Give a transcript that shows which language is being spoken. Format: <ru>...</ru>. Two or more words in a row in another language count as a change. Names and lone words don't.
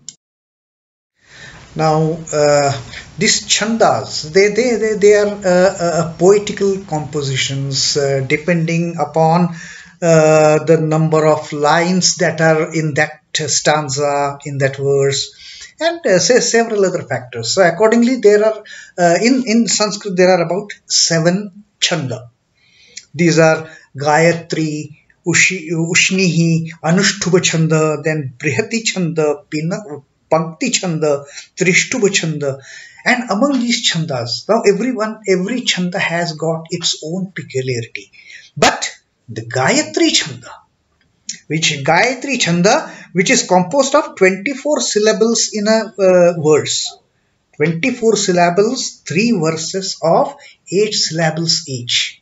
<en>Now, these chandas, they are poetical compositions depending upon the number of lines that are in that stanza, in that verse, and say several other factors. So accordingly, there are in Sanskrit there are about 7 chanda. These are Gayatri,</en> <sa>Ushnihi, Anuštubha chanda, then Brihati chanda, Pankti chanda, Trishtubha chanda,</sa> <en>and among these chandas, now every chanda has got its own peculiarity. But the Gayatri chanda, which is composed of 24 syllables in a verse. 24 syllables, 3 verses of 8 syllables each.</en>